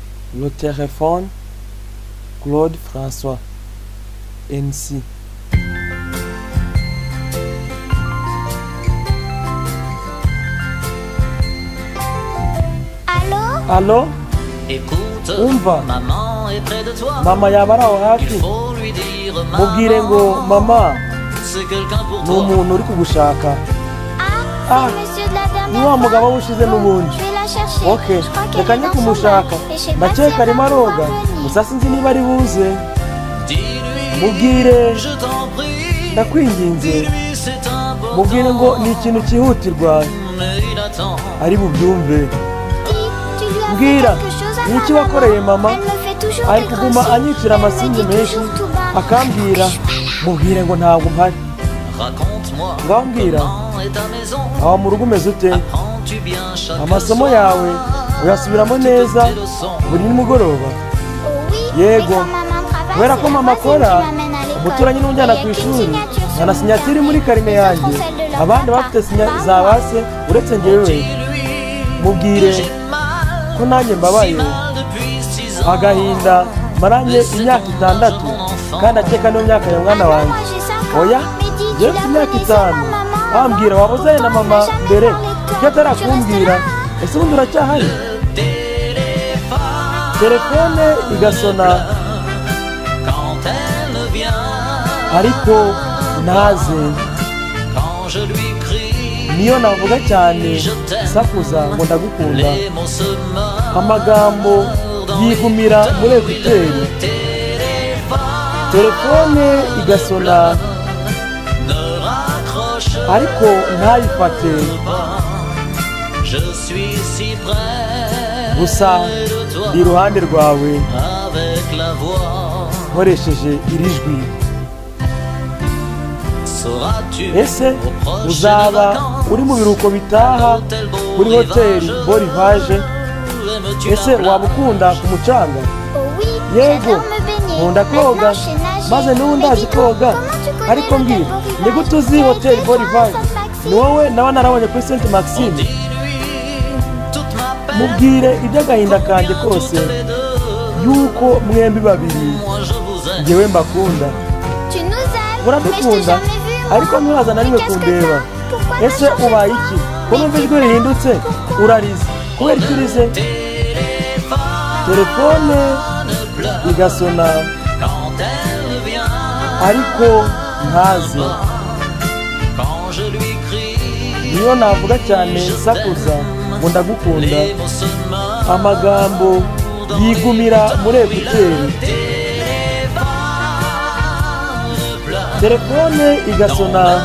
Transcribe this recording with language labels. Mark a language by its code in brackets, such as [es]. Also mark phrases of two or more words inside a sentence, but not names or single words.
[fr] Le téléphone, Claude François, NC. Allô? Écoute, [rw] Umva, [fr] maman est près de toi. [rw] mama yaba ari aho [fr] Il [rw] hafi. [fr] faut lui dire [rw] Mubwire ngo [fr] maman, [rw] mama [fr] c'est quelqu'un pour [rw] ni [fr] toi. [rw] umuntu uri kugushaka. [fr] Ah, c'est monsieur de la [rw] Ni [fr] dernière [rw] wa mugabo [fr] fois. [rw] w'ushize n'ubundi. [fr] Je vais la chercher. [rw] Ok, [fr] Je crois qu'elle [rw] reka [fr] est [rw] njye [fr] dans son [rw] kumushaka. [fr] bac. Et je sais pas si [rw] Ndakeka [fr] elle [rw] arimo [fr] va pouvoir [rw] aroga, [fr] venir. [rw] gusa sinzi niba ari buze. [fr] Dis-lui, [rw] Mubwire, [fr] je t'en prie. [rw] ndakwinginze. [fr] Dis-lui, c'est important. [rw] Mubwire ngo ni ikintu cyihutirwa [fr] Mais il attend. [rw] ari bubyumve. [fr] Tu lui as fait [rw] Mbwira, [fr] quelque chose à [rw] ni [fr] ma [rw] iki wakoreye [fr] maman. [rw] mama? [fr] Elle me fait toujours [rw] Ari [fr] des [rw] kuguma [fr] gros [rw] anyicira [fr] signes. [rw] amasinye [fr] Elle me dit [rw] menshi [fr] toujours tout bas. [rw] akambwira. Mubwire ngo ntabwo mpari. [fr] Raconte-moi [rw] Ngaho mbwira, [fr] comment est ta maison. [rw] aho mu rugo umeze ute? [fr] Apprends-tu bien chaque [rw] Amasomo [fr] soir? [rw] yawe uyasubiramo neza [fr] Tes leçons. [rw] buri nimugoroba? [fr] Oh oui, [rw] Yego. [fr] mais quand maman travaille, [rw] Kubera [fr] c'est [rw] ko [fr] la [rw] mama [fr] voisine qui [rw] akora, [fr] m'amène à l'école. [rw] umuturanyi n'umujyana ku [fr] Il y a qu'une [rw] ishuri. [fr] signature sur [rw] Nta na [fr] mon [rw] sinyatiri [fr] carnet. [rw] muri karine [fr] Les autres [rw] yanjye. [fr] ont celle de leur [rw] Abandi [fr] papa, [rw] bafite [fr] pas [rw] za [fr] moi. [rw] base uretse njyewe. [fr] Dis-lui [rw] Mubwire [fr] que j'ai mal, [rw] ko nanjye mbabaye. [fr] si mal depuis 6 ans. [rw] Agahinda maranye imyaka 6 kandi akeka niyo myaka ya mwana [fr] Ah non, [rw] wanjye. [fr] moi j'ai 5 ans. [rw] Oya, [fr] Mais dis, tu [rw] njyewe [fr] la [rw] mfite imyaka [fr] connaissais, [rw] 5. [fr] ma maman? [rw] Wambwira wabuzanye na mama [fr] On n'a jamais [rw] mbere [fr] parlé de toi. [rw] ko atarakumbwira. [fr] Tu restes [rw] Ese ubundi uracyahari? Telefone igasona [fr] Quand elle ne vient, [rw] ariko ntaze. [fr] quand je lui crie, [rw] Niyo navuga cyane sakuza ngo ndagukunda, [fr] les mots se meurent [rw] amagambo yigumira muri ekuteri. Telefone igasona [fr] ne raccroche [rw] ariko ntayifate. [fr] pas. Je suis si près [rw] Gusa [fr] de toi [rw] ndi iruhande rwawe [fr] avec la voix. [rw] nkoresheje iri jwi. [fr] Seras-tu [rw] Ese [fr] au prochain [rw] uzaba [fr] vacances [rw] uri mu biruhuko bitaha [fr] Hôtel Beau [rw] kuri hoteli [fr] Rivage? [rw] Beau Rivage? [fr] Aimes-tu [rw] Ese [fr] la plage? [rw] waba ukunda ku mucanga? [fr] Oh oui, [rw] Yego, [fr] j'adore me baigner. [rw] nkunda koga [fr] Maintenant, je sais nager. [rw] maze n'ubu [fr] Mais [rw] ndazi [fr] dis donc, [rw] koga. [fr] comment tu connais [rw] Ariko [fr] l'hôtel [rw] mbwira, [fr] Beau Rivage? [rw] ni gute uzi hoteli Beau Rivage? Ni wowe naba narabonye kuri Sainte Maxime. [fr] Dis-lui toute ma peine, [rw] Mubwire iby'agahinda kanjye kose [fr] toutes les deux. [rw] yuko mwembi babiri [fr] Moi je vous aime. [rw] njyewe mbakunda. [fr] Tu nous aimes, mais je t'ai [rw] Muradukunda [fr] jamais vu, moi. [rw] ariko nturaza na rimwe [fr] Mais qu'est-ce que [rw] kundeba. [fr] t'as? Pourquoi t'as [rw] Ese [fr] changé [rw] ubaye [fr] de [rw] iki? [fr] voix? [rw] Ko numva ijwi rihindutse urarize. Kubera iki urize? Telefone igasona [fr] Quand elle vient, [rw] ariko ntaze. [fr] quand je lui crie, [rw] Niyo navuga cyane sakuza ngo ndagukunda, [fr] les mots se meurent. [rw] amagambo yigumira muri ekuteri. Telefone igasona